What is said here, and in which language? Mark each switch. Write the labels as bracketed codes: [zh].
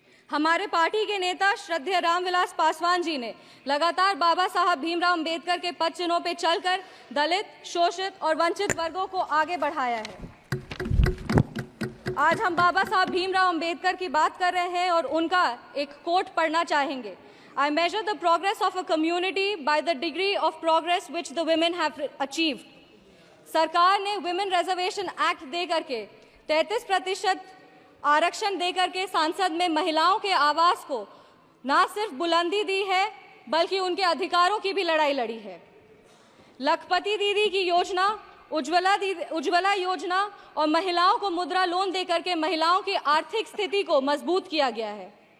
[hi] हमारे पार्टी के नेता श्रद्धेय रामविलास पासवान जी ने लगातार बाबा साहब भीमराव अंबेडकर के पद चिन्हों पे चलकर दलित, शोषित और वंचित वर्गों को आगे बढ़ाया है। आज हम बाबा साहब भीमराव अंबेडकर की बात कर रहे हैं और उनका एक कोट पढ़ना चाहेंगे। [en] I measure the progress of a community by the degree of progress which the women have achieved. [hi] सरकार ने विमेन रिजर्वेशन एक्ट दे करके 33% आरक्षण दे करके सांसद में महिलाओं के आवास को ना सिर्फ बुलंदी दी है बल्कि उनके अधिकारों की भी लड़ाई लड़ी है। लखपति दीदी की योजना, उज्ज्वला योजना और महिलाओं को मुद्रा लोन दे करके महिलाओं की आर्थिक स्थिति को मजबूत किया गया है।